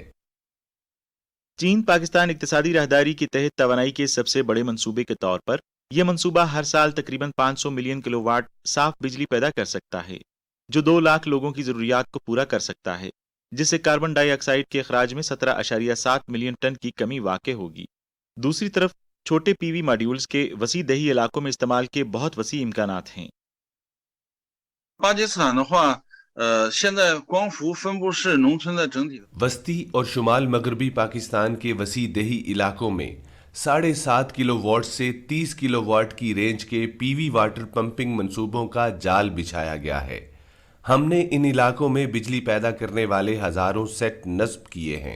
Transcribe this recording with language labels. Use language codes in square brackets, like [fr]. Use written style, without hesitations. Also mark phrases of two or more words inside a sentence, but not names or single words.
[ur] چین پاکستان اقتصادی راہداری کے تحت توانائی کے سب سے بڑے منصوبے کے طور پر یہ منصوبہ ہر سال تقریباً 500 [en] million kilowatt [ur] صاف بجلی پیدا کر سکتا ہے، جو 2 لاکھ لوگوں کی ضروریات کو پورا کر سکتا ہے، جس سے [en] carbon dioxide [ur] کے اخراج میں 17.7 [en] million ton [ur] کی کمی واقع ہوگی. دوسری طرف چھوٹے [en] PV modules [ur] کے وسیع دیہی علاقوں میں استعمال کے بہت وسیع امکانات ہیں. [zh] 巴基斯坦的话，现在光伏分布式农村的整体 [ur] وسطی اور شمال مغربی پاکستان کے وسیع دیہی علاقوں میں 7.5 کلوواٹ سے 30 کلوواٹ کی رینج کے [en] PV water pumping [ur] منصوبوں کا جال بچھایا گیا ہے. ہم نے ان علاقوں میں بجلی پیدا کرنے والے ہزاروں سیٹ نصب کیے ہیں.